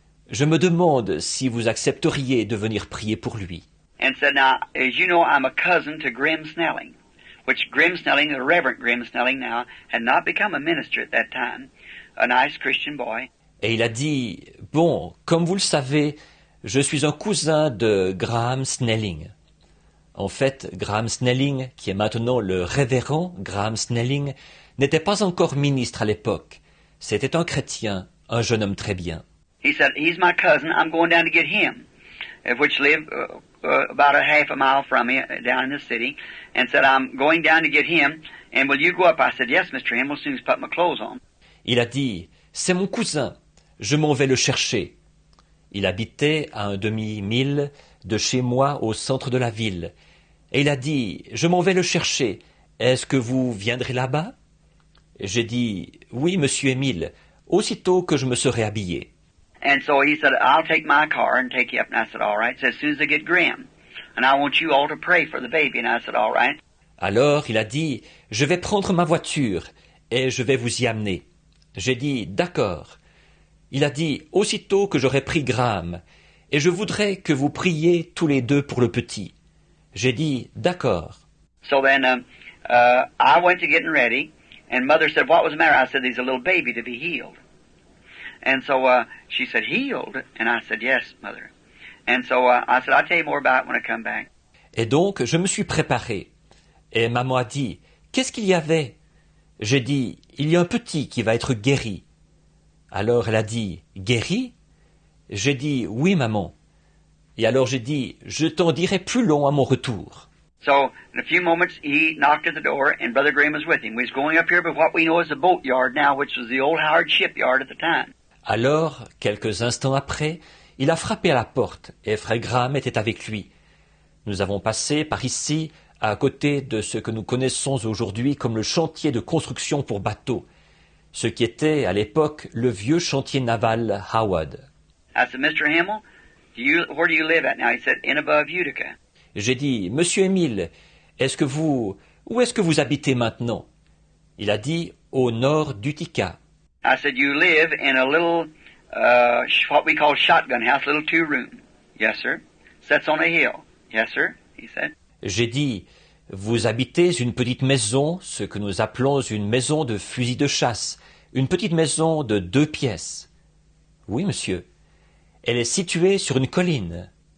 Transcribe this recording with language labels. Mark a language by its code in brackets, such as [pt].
[fr] Je me demande si vous accepteriez de venir prier pour lui. [en] And said, now, as you know, I'm a cousin to Grim Snelling, which Grim Snelling, the Reverend Grim Snelling now, had not become a minister at that time, a nice Christian boy. [fr] Et il a dit, bon, comme vous le savez, je suis un cousin de Graham Snelling. En fait, Graham Snelling, qui est maintenant le révérend Graham Snelling, n'était pas encore ministre à l'époque. C'était un chrétien, un jeune homme très bien. [en] He said, he's my cousin, I'm going down to get him, which lived about a half a mile from me down in the city, and said, I'm going down to get him, and will you go up? I said, yes, Mr. Hamill, as soon as I put my clothes on. [fr] Il a dit, c'est mon cousin, je m'en vais le chercher. Il habitait à un demi-mille de chez moi au centre de la ville. Et il a dit, je m'en vais le chercher. Est-ce que vous viendrez là-bas? J'ai dit, oui, monsieur Émile, aussitôt que je me serai habillé. [en] And so he said, I'll take my car and take you up. And I said, all right. He said, as soon as I get Grim. And I want you all to pray for the baby. And I said, all right. [fr] Alors il a dit, je vais prendre ma voiture et je vais vous y amener. J'ai dit, d'accord. Il a dit, aussitôt que j'aurai pris Graham, et je voudrais que vous priez tous les deux pour le petit. J'ai dit, d'accord. [en] So then I went to getting ready, and Mother said, what was the matter? I said, there's a little baby to be healed. And so she said, healed? And I said, yes, Mother. And so I said, I'll tell you more about it when I come back. [fr] Et donc, je me suis préparé. Et maman a dit, qu'est-ce qu'il y avait? J'ai dit, il y a un petit qui va être guéri. Alors elle a dit, guéri? J'ai dit, oui, maman. Et alors j'ai dit, je t'en dirai plus long à mon retour. [en] So, in a few moments, he knocked at the door, and Brother Graham was with him. We was going up here by what we know as the boatyard now, which was the old Howard shipyard at the time. [fr] Alors, quelques instants après, il a frappé à la porte, et frère Graham était avec lui. Nous avons passé par ici, à côté de ce que nous connaissons aujourd'hui comme le chantier de construction pour bateaux, ce qui était, à l'époque, le vieux chantier naval Howard. [en] I said, Mr. Hamill, where do you live at now? He said, in above Utica. [fr] J'ai dit, Monsieur Émile, où est-ce que vous habitez maintenant? Il a dit, au nord d'Utica. [en] I said, you live in a little, what we call shotgun house, little 2-room. Yes, sir. Sets on a hill. Yes, sir, he said. [fr] J'ai dit, vous habitez une petite maison, ce que nous appelons une maison de fusil de chasse, une petite maison de 2 pièces. Oui, monsieur. Elle est située sur une colline.